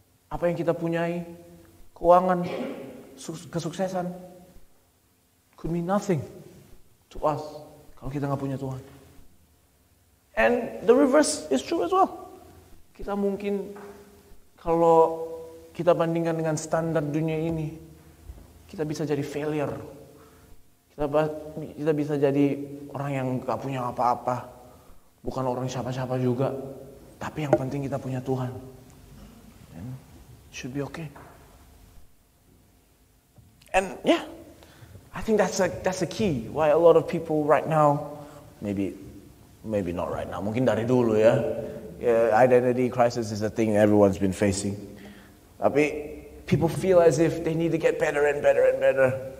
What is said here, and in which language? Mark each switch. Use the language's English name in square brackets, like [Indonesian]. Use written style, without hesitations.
[Indonesian] Apa yang kita punyai, keuangan, kesuksesan, [English] could mean nothing to us [Indonesian] kalau kita nggak punya Tuhan. [English] And the reverse is true as well. [Indonesian] Kita mungkin kalau kita bandingkan dengan standar dunia ini, kita bisa jadi failure. Kita bisa jadi orang yang gak punya apa-apa, bukan orang siapa-siapa juga. Tapi yang penting kita punya Tuhan. [English] And it should be okay. And yeah, I think that's a key why a lot of people right now, maybe not right now, [Indonesian] mungkin dari dulu ya. [English] Identity crisis is a thing everyone's been facing. Tapi people feel as if they need to get better and better and better.